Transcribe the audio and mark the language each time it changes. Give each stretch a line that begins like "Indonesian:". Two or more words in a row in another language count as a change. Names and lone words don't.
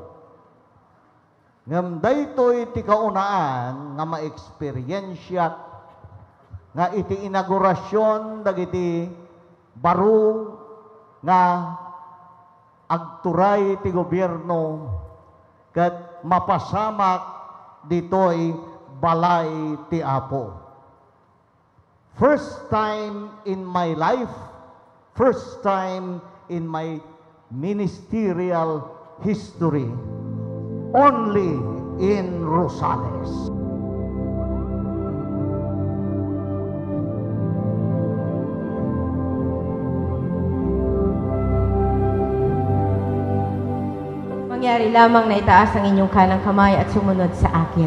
Iloko: Ngam daytoy ti kaunaan nga ma-eksperyensya nga iti inaugurasyon dagiti baro nga agturay ti gobyerno ket mapasamak ditoy balay ti Apo.
English: First time in my life, first time in my ministerial history, only in Rosales.
Filipino: Mangyari lamang na itaas ang inyong kanang kamay at sumunod sa akin.